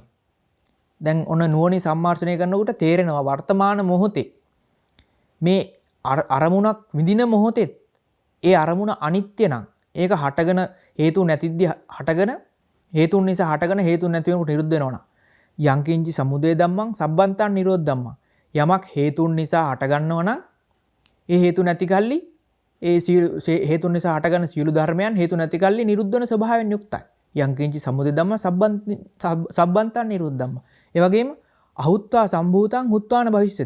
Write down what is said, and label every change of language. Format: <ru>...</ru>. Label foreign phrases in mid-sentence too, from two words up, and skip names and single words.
<si>දැන් ඔන්න නුවණින් සම්මාර්ෂණය කරනකොට තේරෙනවා වර්තමාන මොහොතේ මේ අරමුණක් විඳින මොහොතේ ඒ අරමුණ අනිත්‍ය නම් ඒක හටගෙන හේතු නැතිද්දී හටගෙන හේතුන් නිසා හටගෙන හේතුන් නැති වෙනකොට නිරුද්ධ වෙනවා.</si> <pi>යංකින්චි සමුදය ධම්මං සබ්බන්තං නිරෝධ ධම්මං.</pi> <si>යමක් හේතුන් නිසා හටගන්නවා නම් ඒ හේතු නැති කල්ලි ඒ හේතුන් නිසා හටගන්න සියලු ධර්මයන් හේතු නැති කල්ලි නිරුද්ධ වෙන ස්වභාවයෙන් යුක්තයි.</si> <pi>යංකින්චි සමුදය ධම්ම සබ්බන්තං නිරෝධ ධම්ම. ඒ වගේම අහුත්වා සම්භූතං හුත්වාන භවිෂ්‍යති.</pi>